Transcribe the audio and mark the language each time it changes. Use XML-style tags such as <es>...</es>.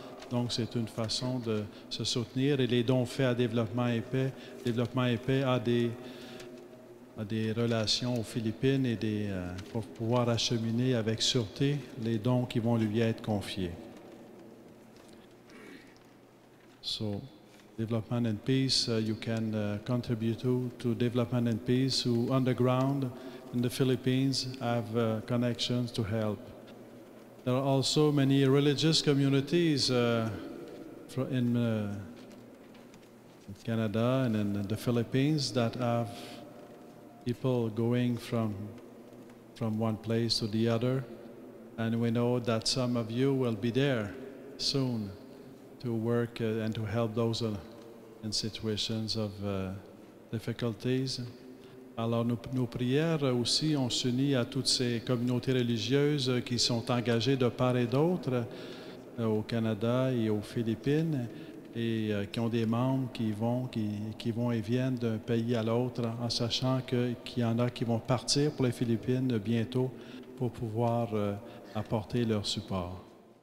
<fr>Donc c'est une façon de se soutenir, et les dons faits à Développement et Paix a des relations aux Philippines et pour pouvoir acheminer avec sûreté les dons qui vont lui être confiés.</fr> <en>So, Development and Peace, you can contribute to Development and Peace, who underground in the Philippines have connections to help. There are also many religious communities in Canada and in the Philippines that have people going from one place to the other, and we know that some of you will be there soon to work and to help those in situations of difficulties.</en> <fr>Alors, nos prières aussi, on s'unit à toutes ces communautés religieuses qui sont engagées de part et d'autre au Canada et aux Philippines, et qui ont des membres qui vont et viennent d'un pays à l'autre, en sachant qu'il y en a qui vont partir pour les Philippines bientôt pour pouvoir apporter leur support.</fr>